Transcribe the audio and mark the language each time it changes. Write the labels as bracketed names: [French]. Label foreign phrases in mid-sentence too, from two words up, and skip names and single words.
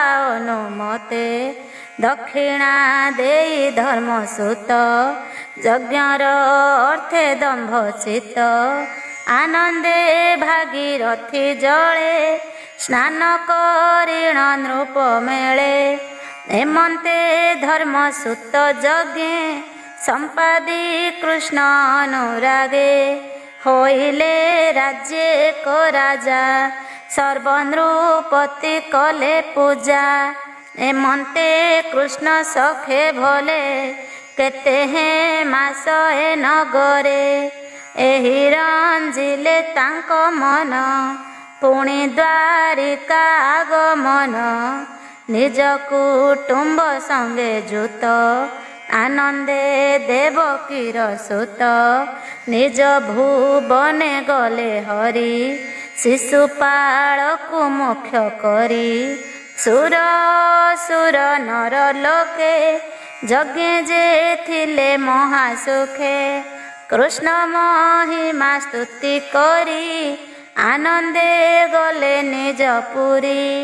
[Odia] ଅନୁମତେ ଦକ୍ଷିଣା ଦେଇ ଧର୍ମସୂତ ଯଜ୍ଞର ଅର୍ଥେ ଦମ୍ଭଚିତ ଆନନ୍ଦେ ଭାଗୀରଥୀ ଜଳେ ସ୍ନାନ କରିଣ ନୃପ ମେଳେ ହେମନ୍ତେ ଧର୍ମସୂତ ଯଜ୍ଞେ ସମ୍ପାଦି କୃଷ୍ଣ ଅନୁରାଗେ ହୋଇଲେ ରାଜ୍ୟେ କୋ ରାଜା ସର୍ବନୃପତି କଲେ ପୂଜା ହେମନ୍ତେ କୃଷ୍ଣ ସଖେ ଭଲେ କେତେ ହେ ମାସ ଏ ନଗରେ ଏହି ରଞ୍ଜିଲେ ତାଙ୍କ ମନ ପୁଣି ଦ୍ୱାରିକା ଆଗମନ ନିଜ କୁଟୁମ୍ବ ସଙ୍ଗେ ଜୁତ ଆନନ୍ଦେ ଦେବକୀର ସୁତ ନିଜ ଭୁବନେ ଗଲେ ହରି ଶିଶୁପାଳ କୋ ମୁଖ୍ୟ କରି ସୁର ସୁର ନର ଲୋକେ ଯଜ୍ଞ ଯେ ଥିଲେ ମହାସୁଖେ କୃଷ୍ଣ ମହିମା ସ୍ତୁତି କରି ଆନନ୍ଦେ ଗଲେ ନିଜ ପୁରୀ